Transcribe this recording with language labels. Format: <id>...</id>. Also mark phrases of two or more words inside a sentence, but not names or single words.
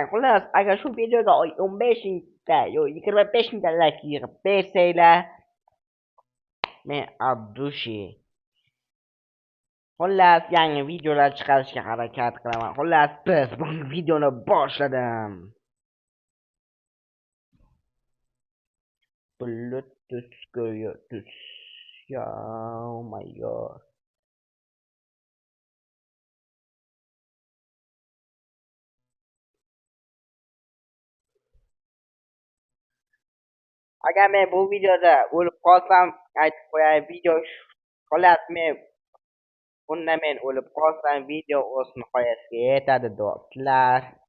<uz>Xullas, agar shu videoga 15 mingta yo 25 mingta like yig'ib bersanglar, men Abdushi xullas yangi videolar chiqarishga harakat qilaman. Xullas biz bugun videoni boshladim. Bluetooth go'yo</uz> <en>oh my god.</en> <uz>Agar men bu videoda o'lib qolsam, aytib qo'yay, xullas men o'lib qolsam, video o'z nihoyasiga yetadi do'stlar.</uz>